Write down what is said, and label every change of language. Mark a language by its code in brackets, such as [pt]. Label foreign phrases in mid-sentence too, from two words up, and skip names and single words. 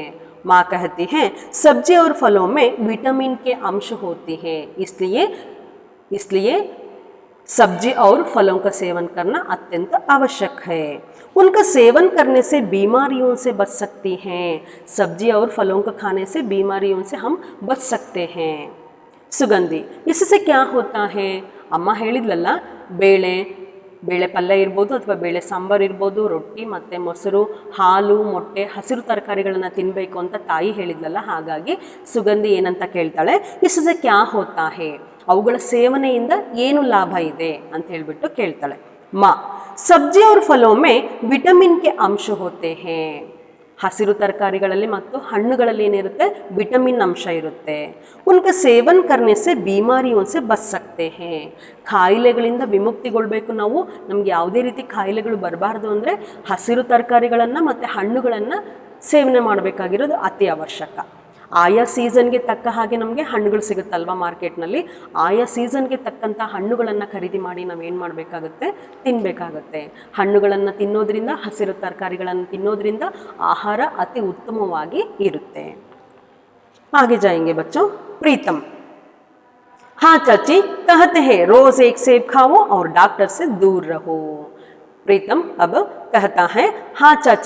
[hi] माँ कहती हैं सब्जी और फलों में विटामिन के अंश होते हैं, इसलिए सब्जी और फलों का सेवन करना अत्यंत आवश्यक है. उनका सेवन करने से बीमारियों से बच सकती हैं. सब्जी और फलों को खाने से बीमारियों से हम बच सकते हैं. सुगंधी, इससे क्या होता है? [kn] अम्मा ಹೇಳಿದ್ಲಲ್ಲ, ಬೇಳೆ ಪಲ್ಯ ಇರ್ಬೋದು ಅಥವಾ ಬೇಳೆ ಸಾಂಬಾರು ಇರ್ಬೋದು, ರೊಟ್ಟಿ ಮತ್ತು ಮೊಸರು, ಹಾಲು, ಮೊಟ್ಟೆ, ಹಸಿರು ತರಕಾರಿಗಳನ್ನು ತಿನ್ನಬೇಕು ಅಂತ ತಾಯಿ ಹೇಳಿದ್ಲಲ್ಲ. ಹಾಗಾಗಿ ಸುಗಂಧಿ ಏನಂತ ಕೇಳ್ತಾಳೆ? [hi] इससे क्या होता है? [kn] ಅವುಗಳ ಸೇವನೆಯಿಂದ ಏನು ಲಾಭ ಇದೆ ಅಂತ ಹೇಳ್ಬಿಟ್ಟು ಕೇಳ್ತಾಳೆ. [hi] माँ, सब्जी और फलों में विटामिन के अंश होते हैं. [kn] ಹಸಿರು ತರಕಾರಿಗಳಲ್ಲಿ ಮತ್ತು ಹಣ್ಣುಗಳಲ್ಲಿ ಏನಿರುತ್ತೆ? ವಿಟಮಿನ್ ಅಂಶ ಇರುತ್ತೆ. [hi] उनका सेवन करने से बीमारियों से बच सकते हैं. [kn] ಕಾಯಿಲೆಗಳಿಂದ ವಿಮುಕ್ತಿಗೊಳ್ಬೇಕು ನಾವು. ನಮ್ಗೆ ಯಾವುದೇ ರೀತಿ ಕಾಯಿಲೆಗಳು ಬರಬಾರ್ದು ಅಂದರೆ ಹಸಿರು ತರಕಾರಿಗಳನ್ನು ಮತ್ತು ಹಣ್ಣುಗಳನ್ನು ಸೇವನೆ ಮಾಡಬೇಕಾಗಿರೋದು ಅತಿ ಅವಶ್ಯಕ. ಆಯಾ ಸೀಸನ್ಗೆ ತಕ್ಕ ಹಾಗೆ ನಮಗೆ ಹಣ್ಣುಗಳು ಸಿಗುತ್ತಲ್ವ ಮಾರ್ಕೆಟ್ನಲ್ಲಿ, ಆಯಾ ಸೀಸನ್ಗೆ ತಕ್ಕಂಥ ಹಣ್ಣುಗಳನ್ನು ಖರೀದಿ ಮಾಡಿ ನಾವೇನು ಮಾಡಬೇಕಾಗುತ್ತೆ? ತಿನ್ನಬೇಕಾಗತ್ತೆ. ಹಣ್ಣುಗಳನ್ನು ತಿನ್ನೋದ್ರಿಂದ, ಹಸಿರು ತರಕಾರಿಗಳನ್ನು ತಿನ್ನೋದ್ರಿಂದ ಆಹಾರ ಅತಿ ಉತ್ತಮವಾಗಿ ಇರುತ್ತೆ. [hi] आगे जाएंगे बच्चों. प्रीतम, हाँ चाची, कहते हैं रोज एक सेब खाओ और डॉक्टर से दूर रहो. प्रीतम अब कहता है हाँ चाची.